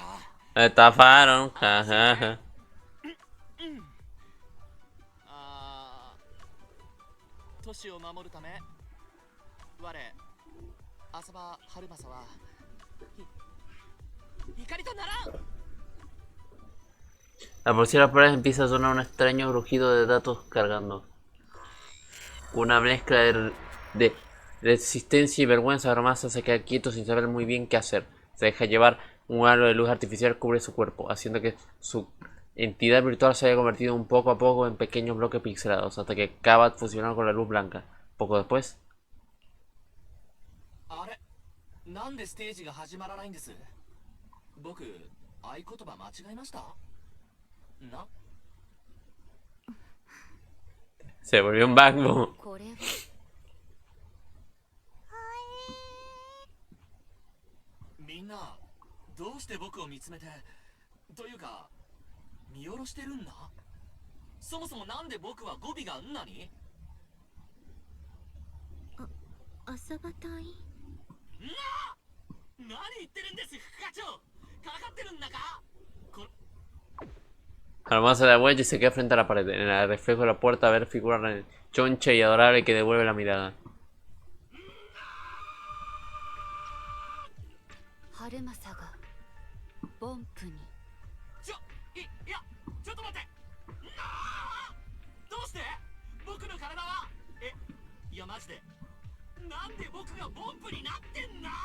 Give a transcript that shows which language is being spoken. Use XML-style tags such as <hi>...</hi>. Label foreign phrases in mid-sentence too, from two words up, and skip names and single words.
<es>Estafaron. Jajaja.</es> <ja>都市を守るため我浅場春正は光とならん。</ja> <es>Al por si las pruebas empieza a sonar un extraño rugido de datos cargando. Una mezcla de resistencia y vergüenza. Aromasa se queda quieto sin saber muy bien qué hacer. Se deja llevar, un halo de luz artificial cubre su cuerpo, haciendo que su entidad virtual se haya convertido un poco a poco en pequeños bloques pixelados, hasta que acaba fusionando con la luz blanca. Poco después...</es> <ja>あれなんでステージが始まらないんです。僕合言葉間違えましたな。</ja> <es>Se volvió un backbone.</es> <ja>これはみんなどうして僕を見つめてというか見下ろしてるんだ。そもそもなんで僕は語尾がんなに。浅場隊員。何言ってるんです副課長。かかってるんだか。</ja> <es>Aromasa da vuelta y se queda frente a la pared. En el reflejo de la puerta, a ver figura choncha y adorable que devuelve la mirada.</es> <ja>春政がボンプに。いや、ちょっと待って。どうして僕の体は。いやマジでなんで僕がボンプになってんだ。</ja>